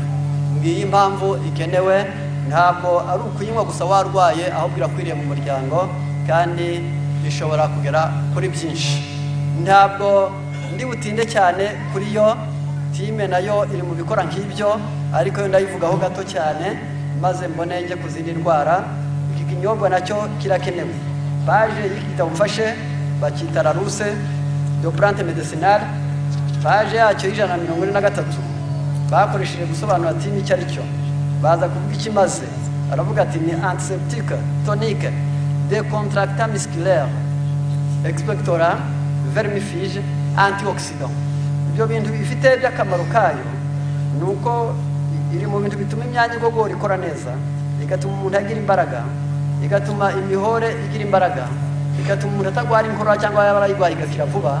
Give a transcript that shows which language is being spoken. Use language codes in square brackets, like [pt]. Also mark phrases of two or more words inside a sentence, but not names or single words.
[rw] Ngiyi impamvu ikenewe, ntabwo ari ukuyinywa gusa warwaye, ahubwo irakwiriye mu muryango kandi bishobora kugera kuri byinshi. Ntabwo ndi butinde cyane kuri yo, time nayo iri mu bikora nk'ibyo, ariko yo ndayivugaho gato cyane maze mbone nje kuzindi ndwara. Iki kinyobwa nacyo kirakenewe. Page y'igitabo mfashe bakita La Rousse de plante médicinale, page yacyo y'143 bakoresheje gusobanura ati n'icyo ari cyo. Baza kuvuga ikimaze, aravuga ati ni [fr] antiseptique, tonique, décontractant musculaire, expectorant, vermifige, antioxydant. [rw] Ibyo bintu bifite by'akamaro kayo nuko iri mu bintu bituma imyanya igogora ikora neza, igatuma umuntu agira imbaraga, igatuma imihore igira imbaraga, igatuma umuntu atagwara inkorora cyangwa yaba arayigwaye igakira vuba.